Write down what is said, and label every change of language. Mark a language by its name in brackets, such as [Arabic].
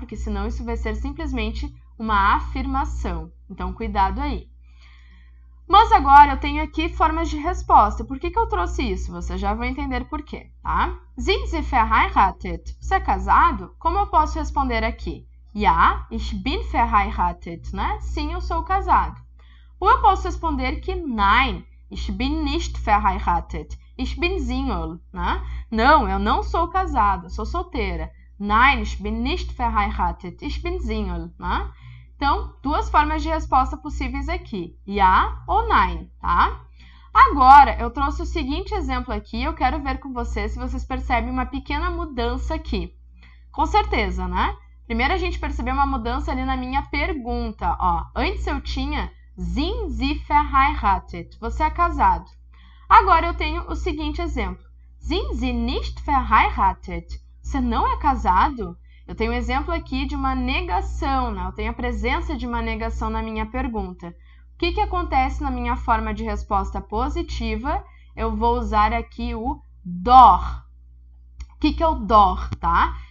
[Portuguese] Porque senão isso vai ser simplesmente uma afirmação. Então, cuidado aí. Mas agora eu tenho aqui formas de resposta. Por que eu trouxe isso? Você já vai entender por quê, tá? [German] Sind Sie verheiratet? [Portuguese] Você é casado? Como eu posso responder aqui? [German] Ja, ich bin verheiratet, né? [Portuguese] Sim, eu sou casado. Ou eu posso responder que [German] nein, ich bin nicht verheiratet. Ich bin Single, né? [Portuguese] Não, eu não sou casado, eu sou solteira. [German] Nein, ich bin nicht verheiratet. Ich bin Single, né? [Portuguese] Então, duas formas de resposta possíveis aqui, ja ou nein, tá? Agora, eu trouxe o seguinte exemplo aqui, eu quero ver com vocês se vocês percebem uma pequena mudança aqui. Com certeza, né? Primeiro a gente percebeu uma mudança ali na minha pergunta, ó. Antes eu tinha [German] sind Sie verheiratet? [Portuguese] Você é casado. Agora eu tenho o seguinte exemplo. [German] Sind Sie nicht verheiratet? [Portuguese] Você não é casado? Eu tenho um exemplo aqui de uma negação, né? Eu tenho a presença de uma negação na minha pergunta. O que acontece na minha forma de resposta positiva? Eu vou usar aqui o doch. O que é o doch, tá?